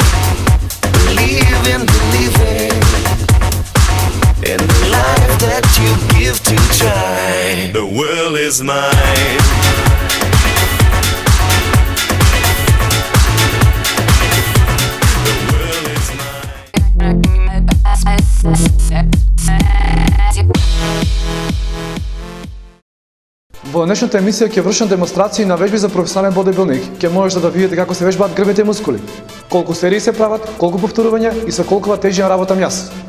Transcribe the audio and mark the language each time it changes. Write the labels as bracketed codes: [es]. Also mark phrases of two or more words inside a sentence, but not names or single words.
[en] Believe in believing in the life that you give to try. The world is mine. The world is mine. [mk] Во денешната емисија ќе вршам демонстрации на вежби за професионален бодибилдинг. Ќе можете да видите како се вежбаат грбите мускули, колку серии се прават, колку повторувања и со колкува тежина работам јас.